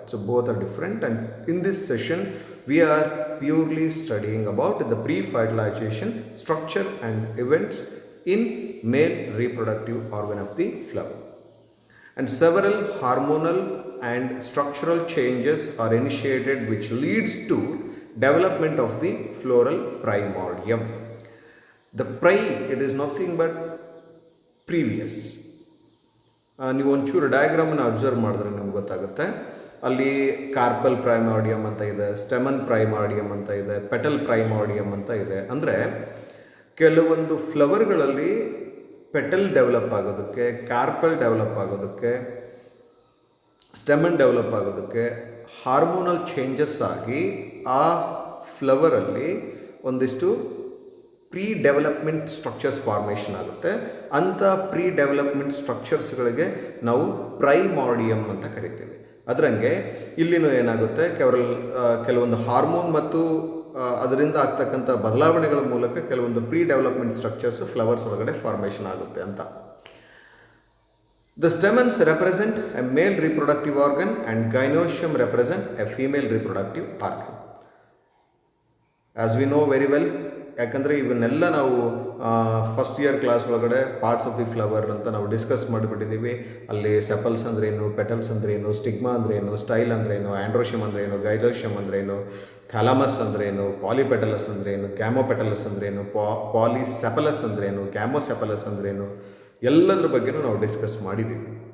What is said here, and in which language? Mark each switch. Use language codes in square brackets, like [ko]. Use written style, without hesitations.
[en] So both are different, and in this session we are purely studying about the pre-fertilization structure and events in male reproductive organ of the flower. And several hormonal and structural changes are initiated which leads to development of the floral primordium. The it is nothing but previous. [kn] ನೀವು ಒಂಚೂರು ಡಯಾಗ್ರಾಮನ್ನು observe ಮಾಡಿದ್ರೆ ನಿಮ್ಗೆ ಗೊತ್ತಾಗುತ್ತೆ. ಅಲ್ಲಿ carpal ಪ್ರೈಮಾರ್ಡಿಯಮ್ ಅಂತ ಇದೆ, stamen ಪ್ರೈಮಾರ್ಡಿಯಮ್ ಅಂತ ಇದೆ, ಪೆಟಲ್ ಪ್ರೈಮಾರ್ಡಿಯಮ್ ಅಂತ ಇದೆ. ಅಂದರೆ ಕೆಲವೊಂದು ಫ್ಲವರ್ಗಳಲ್ಲಿ ಪೆಟಲ್ ಡೆವಲಪ್ ಆಗೋದಕ್ಕೆ, ಕಾರ್ಪಲ್ ಡೆವಲಪ್ ಆಗೋದಕ್ಕೆ, ಸ್ಟೆಮನ್ ಡೆವಲಪ್ ಆಗೋದಕ್ಕೆ ಹಾರ್ಮೋನಲ್ ಚೇಂಜಸ್ ಆಗಿ ಆ ಫ್ಲವರಲ್ಲಿ ಒಂದಿಷ್ಟು ಪ್ರೀ ಡೆವಲಪ್ಮೆಂಟ್ ಸ್ಟ್ರಕ್ಚರ್ಸ್ ಫಾರ್ಮೇಷನ್ ಆಗುತ್ತೆ. ಅಂಥ ಪ್ರೀ ಡೆವಲಪ್ಮೆಂಟ್ ಸ್ಟ್ರಕ್ಚರ್ಸ್ಗಳಿಗೆ ನಾವು ಪ್ರೈಮಾರ್ಡಿಯಮ್ ಅಂತ ಕರಿತೀವಿ. ಅದರಂಗೆ ಇಲ್ಲಿನೂ ಏನಾಗುತ್ತೆ, ಕೆಲವೊಂದು ಹಾರ್ಮೋನ್ ಮತ್ತು ಅದರಿಂದ ಆಗ್ತಕ್ಕಂಥ ಬದಲಾವಣೆಗಳ ಮೂಲಕ ಕೆಲವೊಂದು ಪ್ರೀ ಡೆವಲಪ್ಮೆಂಟ್ ಸ್ಟ್ರಕ್ಚರ್ಸ್ ಫ್ಲವರ್ಸ್ ಒಳಗಡೆ ಫಾರ್ಮೇಷನ್ ಆಗುತ್ತೆ ಅಂತ. [en] The stamens represent a male reproductive organ and gynoecium represent a female reproductive organ. As we know very well, [kn] ಯಾಕಂದರೆ ಇವನ್ನೆಲ್ಲ ನಾವು ಫಸ್ಟ್ ಇಯರ್ ಕ್ಲಾಸ್ ಒಳಗಡೆ ಪಾರ್ಟ್ಸ್ ಆಫ್ ದಿ ಫ್ಲವರ್ ಅಂತ ನಾವು discuss ಮಾಡಿಬಿಟ್ಟಿದ್ದೀವಿ. ಅಲ್ಲಿ ಸೆಪಲ್ಸ್ ಅಂದ್ರೇನು, ಪೆಟಲ್ಸ್ ಅಂದ್ರೇನು, ಸ್ಟಿಗ್ಮಾ ಅಂದ್ರೇನು, ಸ್ಟೈಲ್ ಅಂದ್ರೇನು, ಆ್ಯಂಡ್ರೋಶಿಯಮ್ ಅಂದ್ರೇನು, ಗೈಲೋಶಿಯಮ್ ಅಂದ್ರೇನು, ಥಾಲಮಸ್ ಅಂದ್ರೇನು, ಪಾಲಿಪೆಟಲಸ್ ಅಂದ್ರೇನು, ಗ್ಯಾಮೋಪೆಟಲಸ್ ಅಂದ್ರೇನು, ಪಾಲಿಸೆಪಲಸ್ ಅಂದ್ರೇನು, ಗ್ಯಾಮೋಸೆಪಲಸ್ ಅಂದ್ರೇನು, ಎಲ್ಲದ್ರ ಬಗ್ಗೆನೂ ನಾವು ಡಿಸ್ಕಸ್ ಮಾಡಿದ್ದೀವಿ.